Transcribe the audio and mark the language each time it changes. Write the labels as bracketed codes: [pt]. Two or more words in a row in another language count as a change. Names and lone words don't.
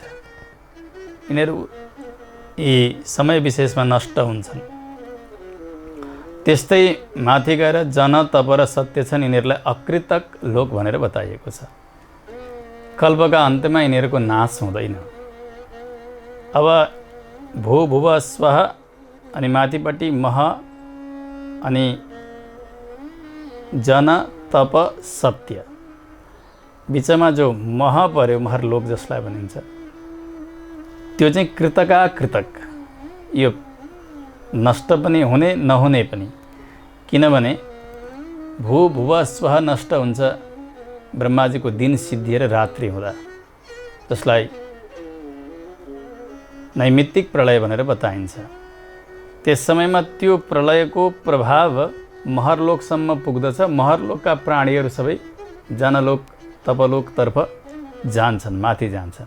[ne] यिनीहरू यी समय विशेषमा नष्ट हुन्छन्। त्यस्तै माथि गएर जन, तप र सत्य छन्, यिनीहरूलाई अकृतक लोक भनेर बताइएको छ। कल्पका अन्त्यमा यिनीहरूको नाश हुँदैन। अब भू, भुव, स्वः अनि माथिपट्टि मह अनि जन, तप, सत्य। बिचमा जो मह पर्यो, महरलोक जसलाई भनिन्छ, त्यो चाहिँ कृतका कृतक। यो नष्ट पनि हुने नहुने पनि, किनभने भू, भुव, स्वः नष्ट हुन्छ ब्रह्माजीको दिन सिद्धिएर रात्रि हुँदा, जसलाई नैमित्तिक प्रलय भनेर बताइन्छ। त्यस समयमा त्यो प्रलयको प्रभाव महरलोकसम्म पुग्दछ। महरलोकका प्राणीहरू सबै जनलोक, तपलोकतर्फ जान्छन्, माथि जान्छन्।